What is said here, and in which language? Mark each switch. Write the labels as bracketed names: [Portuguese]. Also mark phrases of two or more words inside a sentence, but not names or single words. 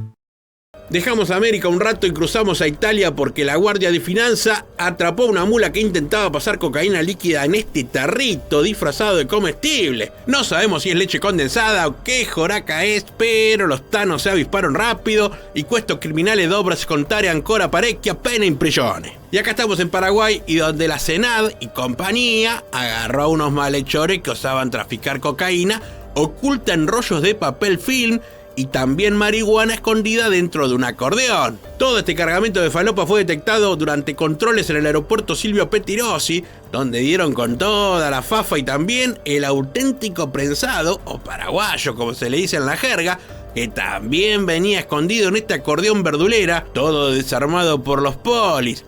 [Spanish] Dejamos América un rato y cruzamos a Italia porque la Guardia de Finanza atrapó a una mula que intentaba pasar cocaína líquida en este tarrito disfrazado de comestible. No sabemos si es leche condensada o qué joraca es, pero los tanos se avisparon rápido y [Italian] questo criminale dovra scontare ancora parecchia pena in prigione. [Spanish] Y acá estamos en Paraguay y donde la Senad y compañía agarró a unos malhechores que osaban traficar cocaína oculta en rollos de papel film y también marihuana escondida dentro de un acordeón. Todo este cargamento de falopa fue detectado durante controles en el aeropuerto Silvio Pettirossi, donde dieron con toda la fafa y también el auténtico prensado, o paraguayo como se le dice en la jerga, que también venía escondido en este acordeón verdulera, todo desarmado por los polis.